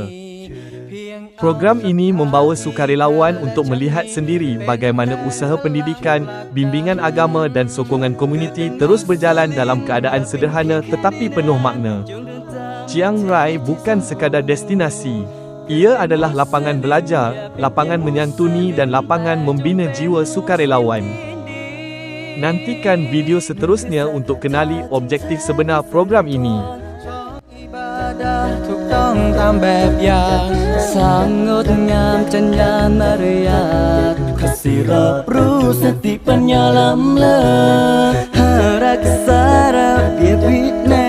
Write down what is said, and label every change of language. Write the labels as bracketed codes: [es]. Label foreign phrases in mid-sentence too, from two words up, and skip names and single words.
[ms] Program ini membawa sukarelawan untuk melihat sendiri bagaimana usaha pendidikan, bimbingan agama dan sokongan komuniti terus berjalan dalam keadaan sederhana tetapi penuh makna. Chiang Rai bukan sekadar destinasi. Ia adalah lapangan belajar, lapangan menyantuni dan lapangan membina jiwa sukarelawan. Nantikan video seterusnya untuk kenali objektif sebenar program ini. [th] ถูกต้องตามแบบอย่างสร้างงดงามจรรยามารยาทข้าสิรอบรู้สติปัญญาล้ำเลิศหารักษาระเบียบวิ